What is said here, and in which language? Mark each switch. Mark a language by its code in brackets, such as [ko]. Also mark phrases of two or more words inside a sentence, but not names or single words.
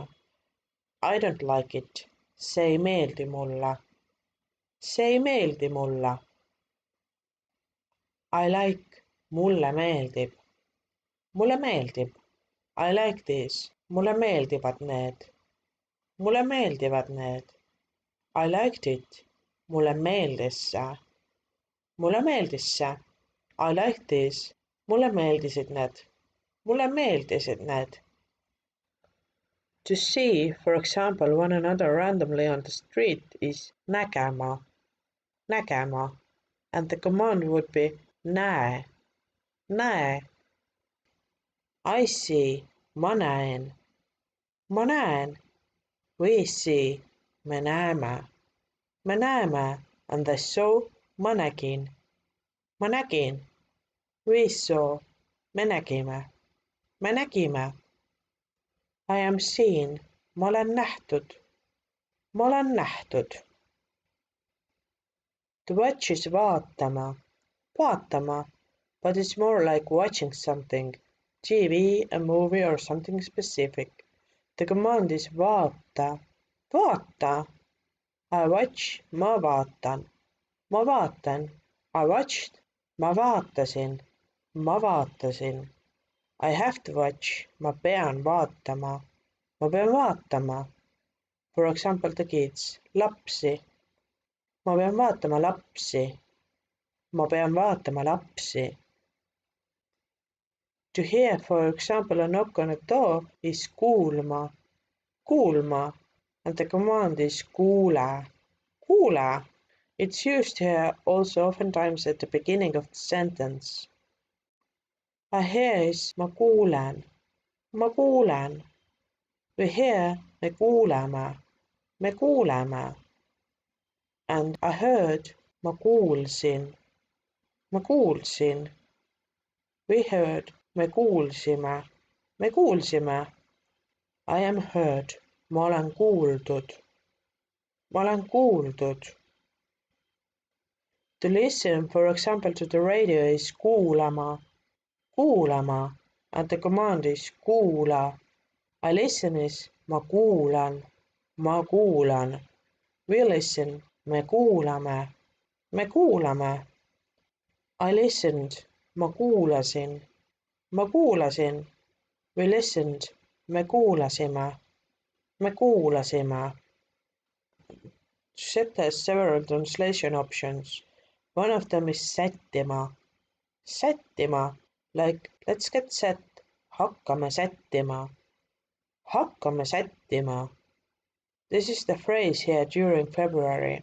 [en] I don't like it. [et] See ei meeldi mulle. See ei meeldi mulle. [en] I like. [et] Mulle meeldib. Mulle meeldib. [en] I like this. [et] Mulle meeldivad need. Mulle meeldivad need. [en] I liked it. [et] Mulle meeldis see. Mulle meeldis see. [en] I like this. [et] Mulle meeldisid need. Mulle meeldisid need. [en] To see, for example, one another randomly on the street is nägema. [et] Nägema. [en] And the command would be näe. Näe. I see. [et] Ma näen. Ma näen. [en] We see. [et] Me näeme. Me näeme. [en] And I saw. [et] Ma nägin. Ma nägin. [en] We saw. [et] Me nägime. Me nägime. [en] I am seen. [et] Ma olen nähtud. Ma olen nähtud. [en] To watch is vaatama. [et] Vaatama. [en] But it's more like watching something. TV, a movie or something specific. The command is [et] vaata. Vaata. [en] I watch. [et] Ma vaatan. Ma vaatan. [en] I watched. [et] Ma vaatasin. Ma vaatasin. [en] I have to watch. [et] Ma pean vaatama. Ma pean vaatama. [en] For example, the kids. [et] Lapsi. Ma pean vaatama lapsi. Ma pean vaatama lapsi. [en] To hear, for example, a knock on a door is kuulma. [et] Kuulma. [en] And the command is kuule. [et] Kuule. [en] It's used here also oftentimes at the beginning of the sentence. I hear is [et] ma kuulen. Ma kuulen. [en] We hear [et] me kuuleme. Me kuuleme. [en] And I heard [et] ma kuulsin. Ma kuulsin. [en] We heard [et] me kuulsime. Me kuulsime. [en] I am heard. [et] Ma olen kuuldud. Ma olen kuuldud. [en] To listen, for example, to the radio is kuulama. [et] Kuulama. [en] And the command is kuula. I listen is [et] ma kuulan. Ma kuulan. [en] We listen. [et] Me kuulame. Me kuulame. [en] I listened. [et] Ma kuulasin. Ma kuulasin. [en] We listened. [et] Me kuulasime. Me kuulasime. [en] Set has several translation options. One of them is sättima. Sättima, like let's get set. [et] Hakkame sättima. Hakkame sättima. [en] This is the phrase here during February.